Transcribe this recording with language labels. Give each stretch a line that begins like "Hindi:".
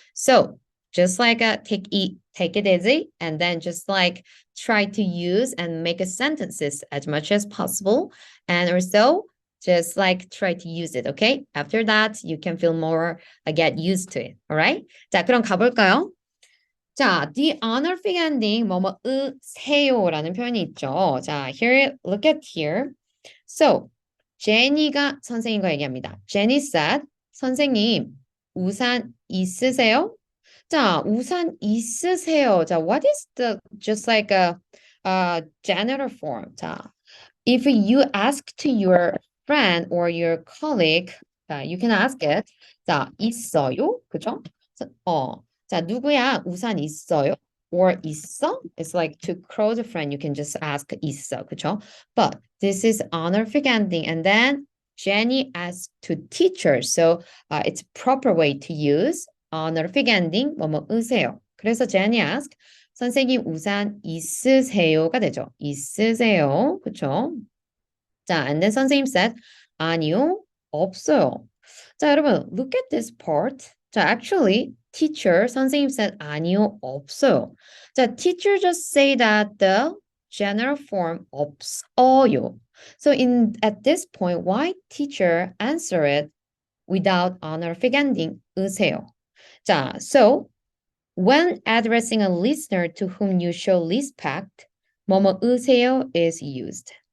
English: So just like take it easy and then just like try to use and make a sentences as much as possible. And also just like try to use it. Okay. After that, you can feel more get used to it.
Korean: All right. 자, 그럼 가볼까요? 자,
English: the honorific ending
Korean: 뭐뭐으세요라는 표현이 있죠.
English: 자, here, look at here.
Korean: So, 제니가 선생님과 얘기합니다. Jenny said, 선생님, 우산 있으세요? 자, 우산 있으세요.
English: 자, what is the just like a general form? 자, if you ask to your friend or your colleague, 자, you can ask it.
Korean: 자, 있어요? 그죠? 자, 누구야? 우산 있어요? Or 있어?
English: It's like to close a friend, you can just ask 있어, 그죠? But this is honorific ending, and then Jenny asked to teacher, so it's proper way to use honorific ending, 뭐뭐으세요.
Korean: 그래서 Jenny asked, 선생님 우산 있으세요가 되죠. 있으세요, 그죠? 자, and then 선생님 said, 아니요, 없어요.
English: 자, 여러분, look at this part.
Korean: 자, actually, teacher, 선생님 said, 아니요, 없어요.
English: 자, teacher just say that the general form 없어요. So at this point, why teacher answer it without honorific ending, 으세요? 자, so when addressing a listener to whom you show respect, 뭐뭐으세요 is used.